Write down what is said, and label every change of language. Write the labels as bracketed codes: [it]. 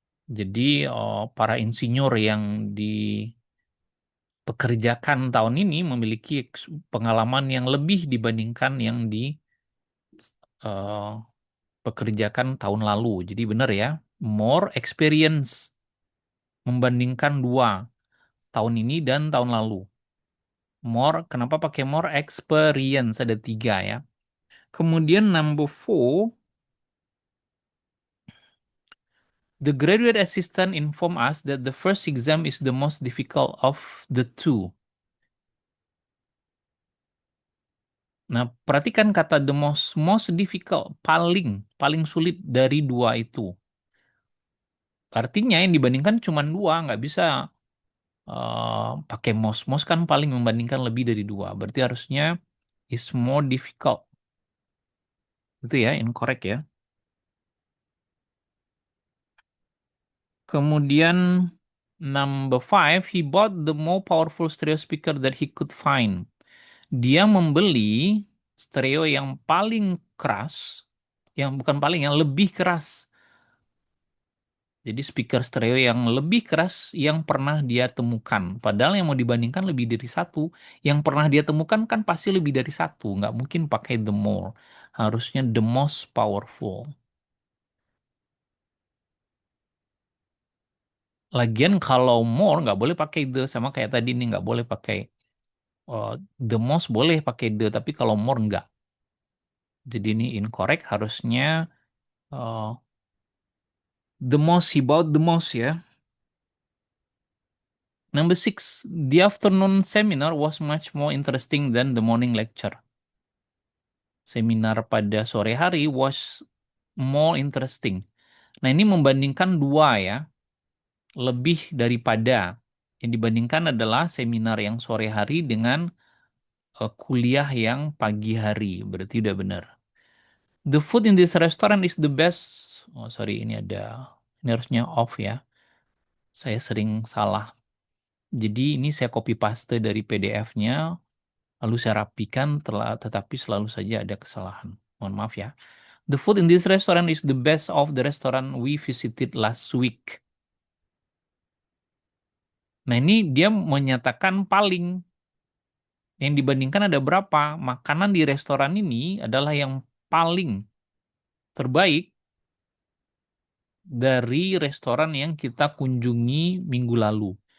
[id] Jadi para insinyur yang dipekerjakan tahun ini memiliki pengalaman yang lebih dibandingkan yang dipekerjakan tahun lalu. Jadi benar ya, [en] more experience [id] membandingkan dua tahun ini dan tahun lalu. More, kenapa pakai [en] more experience? [id] Ada tiga ya. Kemudian [en] number four, the graduate assistant inform us that the first exam is the most difficult of the two. [id] Nah, perhatikan kata the most difficult, paling paling sulit dari dua itu. Artinya yang dibandingkan cuma dua, nggak bisa pakai most. Most kan paling membandingkan lebih dari dua. Berarti harusnya [en] is more difficult. [id] Itu ya, incorrect ya. [en] Kemudian number five, he bought the more powerful stereo speaker that he could find. [id] Dia membeli stereo yang paling keras, yang bukan paling, yang lebih keras. Jadi speaker stereo yang lebih keras yang pernah dia temukan. Padahal yang mau dibandingkan lebih dari satu. Yang pernah dia temukan kan pasti lebih dari satu. Nggak mungkin pakai [en] the more. [id] Harusnya [en] the most powerful. [id] Lagian kalau more nggak boleh pakai the, sama kayak tadi nih nggak boleh pakai uh, [en] the most, [id] boleh pakai the, tapi kalau more nggak. Jadi ini incorrect, harusnya [en] Uh, the most about the most [id] ya. [en] Number six, the afternoon seminar was much more interesting than the morning lecture. [id] Seminar pada sore hari [en] was more interesting. [id] Nah, ini membandingkan dua ya, lebih daripada. Yang dibandingkan adalah seminar yang sore hari dengan kuliah yang pagi hari. Berarti udah benar. [en] The food in this restaurant is the best. Oh, sorry, [id] ini harusnya off ya. Saya sering salah. Jadi ini saya copy paste dari PDF-nya, lalu saya rapikan, tetapi selalu saja ada kesalahan. Mohon maaf ya. [en] The food in this restaurant is the best of the restaurant we visited last week. [id] Nah, ini dia menyatakan paling. Yang dibandingkan ada berapa? Makanan di restoran ini adalah yang paling terbaik dari restoran yang kita kunjungi minggu lalu.